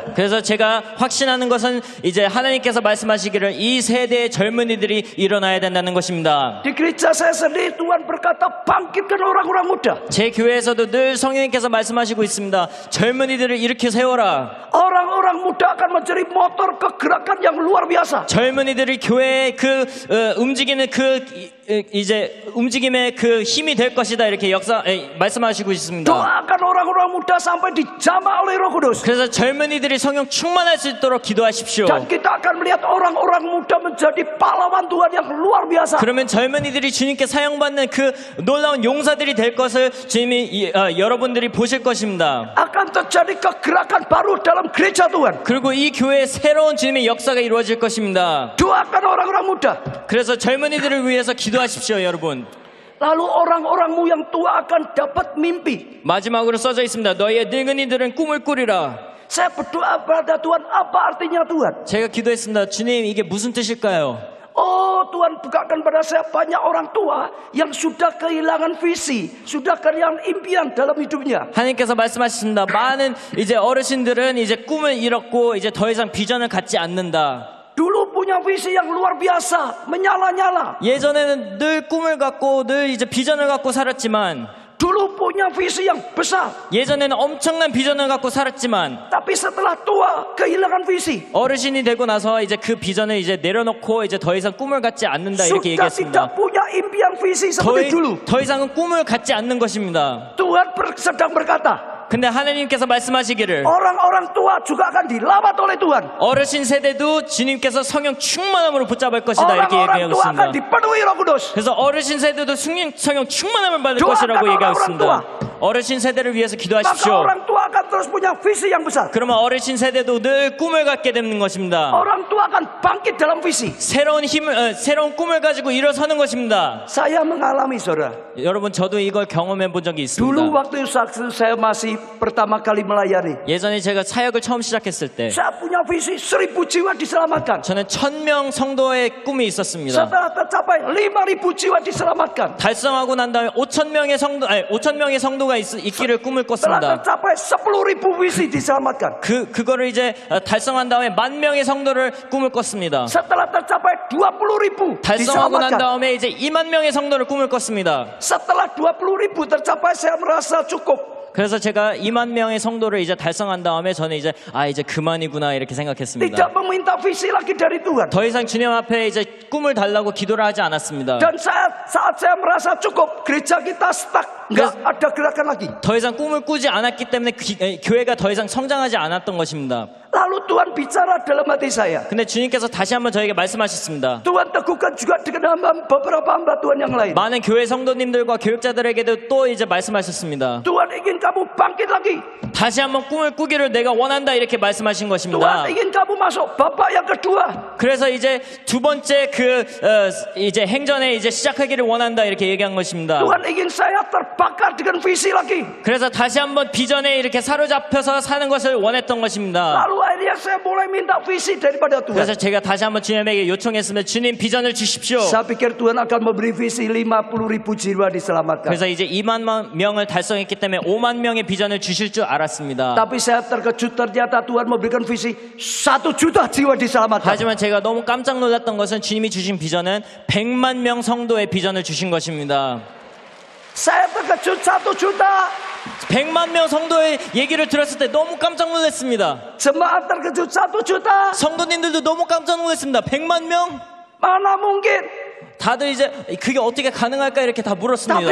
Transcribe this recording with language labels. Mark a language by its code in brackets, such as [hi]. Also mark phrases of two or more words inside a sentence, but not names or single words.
[ko] 그래서 제가 확신하는 것은 이제 하나님께서 말씀하시기를 이 세대의 젊은이들이 일어나야 된다는 것입니다. [id] Di gereja saya sendiri Tuhan berkata, bangkitkan orang-orang muda. [ko] 제 교회에서도 늘 성령님께서 말씀하시고 있습니다. 젊은이들을 일으켜 세워라. [id] Orang-orang muda akan menjadi motor kegerakan yang luar biasa. [ko] 젊은이들이 교회의 그 움직이는 그 이제 움직임의 그 힘이 될 것이다 이렇게 말씀하시고 있습니다. [id] Doakan orang-orang muda sampai dijamah oleh Roh Kudus. [ko] 그래서 젊은이들이 성령 충만할 수 있도록 기도하십시오. [id] Dan kita akan melihat orang-orang muda menjadi pahlawan Tuhan yang luar biasa. [ko] 그러면 젊은이들이 주님께 사용받는 그 놀라운 용사들이 될 것을 주님이 여러분들이 보실 것입니다. [id] Akan terjadi kegerakan baru dalam gereja Tuhan. [ko] 그리고 이 교회에 새로운 주님의 역사가 이루어질 것입니다. [id] Doakan orang-orang muda. [ko] 그래서 젊은이들을 위해서 기도하십시오, 여러분. [id] Lalu orang-orangmu yang tua akan dapat mimpi. [ko] 마지막으로 써져 있습니다. 너희의 늙은이들은 꿈을 꾸리라. [id] Saya berdoa pada Tuhan, apa artinya Tuhan? [ko] 제가 기도했습니다. 주님, 이게 무슨 뜻일까요? [id] Oh, Tuhan bukakan pada saya banyak orang tua yang sudah kehilangan visi, sudah kehilangan impian dalam hidupnya. [ko] 하나님께서 말씀하셨습니다. 많은 이제 어르신들은 이제 꿈을 잃었고 이제 더 이상 비전을 갖지 않는다. [id] Dulu punya visi yang luar biasa, menyala-nyala. [ko] 예전에는 늘 꿈을 갖고 늘 이제 비전을 갖고 살았지만 [id] Dulu punya visi yang besar. [ko] 예전에는 엄청난 비전을 갖고 살았지만 [id] Tapi setelah tua, kehilangan visi. [ko] 어르신이 되고 나서 이제 그 비전을 이제 내려놓고 이제 더 이상 꿈을 갖지 않는다 이렇게 [id] Sudah [ko] 얘기했습니다. [id] tidak punya impian visi seperti dulu. [ko] 더 이상은 꿈을 갖지 않는 것입니다. [id] Tuhan sedang berkata, [ko] 근데 하나님께서 말씀하시기를 [id] orang-orang tua juga akan dilawat oleh Tuhan. [ko] 어르신 세대도 주님께서 성령 충만함으로 붙잡을 것이다 이렇게 [id] Orang-orang [ko] 얘기하고 [id] tua akan [ko] 있습니다. [id] dipenuhi Roh Kudus. [ko] 그래서 어르신 세대도 성령 충만함을 받을 도와달라, 것이라고 얘기하고 [id] orang [ko] 있습니다. 어르신 세대를 위해서 [id] Maka [ko] 기도하십시오. [id] orang tua akan terus punya visi yang besar. [ko] 그러면 어르신 세대도 늘 꿈을 갖게 되는 것입니다. [id] Orang tua akan bangkit dalam visi. [ko] 새로운 새로운 꿈을 가지고 일어서는 것입니다. [id] Saya mengalami, saudara. [ko] 여러분, 저도 이걸 경험해 본 적이 있습니다. [id] Dulu waktu saya masih pertama kali melayani, [ko] 예전에 제가 사역을 처음 시작했을 때 [id] saya punya visi 1000 jiwa diselamatkan. [ko] 저는 1000명 성도의 꿈이 있었습니다. [id] Setelah tercapai 5000 jiwa diselamatkan. [ko] 달성하고 난 다음에 5,000명의 성도가 있기를 꿈을 [id] Setelah [ko] 꿨습니다. [id] tercapai 10.000 visi diselamatkan. [ko] 그거를 이제 달성한 다음에 10,000명의 성도를 꿈을 꿨습니다. [id] Setelah tercapai 20.000 [ko] 달성하고 난 [id] diselamatkan. [ko] 다음에 이제 20,000명의 성도를 꿈을 꿨습니다. [id] Setelah 20.000 tercapai, saya merasa cukup. [ko] 그래서 제가 2만 명의 성도를 이제 달성한 다음에 저는 이제 이제 그만이구나 이렇게 생각했습니다. [id] Tidak meminta visi lagi dari Tuhan. [ko] 더 이상 주님 앞에 이제 꿈을 달라고 기도를 하지 않았습니다. [id] Dan saat saya merasa cukup, gereja kita stuck, nggak ada gerakan lagi. [ko] 더 이상 꿈을 꾸지 않았기 때문에 교회가 더 이상 성장하지 않았던 것입니다. [id] Lalu Tuhan bicara dalam hati saya. [ko] 근데 주님께서 다시 한번 저에게 말씀하셨습니다. [id] Tuhan teguhkan juga dengan beberapa hamba Tuhan yang lain. [ko] 많은 교회 성도님들과 교육자들에게도 또 이제 말씀하셨습니다. [id] Tuhan ingin kamu bangkit lagi. [ko] 다시 한번 꿈을 꾸기를 내가 원한다 이렇게 말씀하신 것입니다. [id] Tuhan ingin kamu masuk babak yang kedua. [ko] 그래서 이제 두 번째 이제 행전에 이제 시작하기를 원한다 이렇게 얘기한 것입니다. [id] Tuhan ingin saya terbakar dengan visi lagi. [ko] 그래서 다시 한번 비전에 이렇게 사로잡혀서 사는 것을 원했던 것입니다. [id] Lalu akhirnya saya mulai minta visi daripada [ko] 그래서 [id] Tuhan. [ko] 제가 다시 한번 주님에게 요청했으면 주님 비전을 주십시오. [id] Saya pikir Tuhan akan memberi visi 50.000 jiwa diselamatkan. [ko] 그래서 이제 2만 명을 달성했기 때문에 5만 명의 비전을 주실 줄 알았습니다. [id] Tapi saya terkejut ternyata Tuhan memberikan visi 1 juta jiwa diselamatkan. [ko] 하지만 제가 너무 깜짝 놀랐던 것은 주님이 주신 비전은 100만 명 성도의 비전을 주신 것입니다. [id] Saya terkejut 1 juta. [ko] 100만 명 성도의 얘기를 들었을 때 너무 깜짝 놀랐습니다. [id] Jemaat terkejut 1 juta. [ko] 성도님들도 너무 깜짝 놀랐습니다. 100만 명? [id] Mana mungkin? [ko] 다들 이제 그게 어떻게 가능할까 이렇게 다 [id] Tapi [ko] 물었습니다.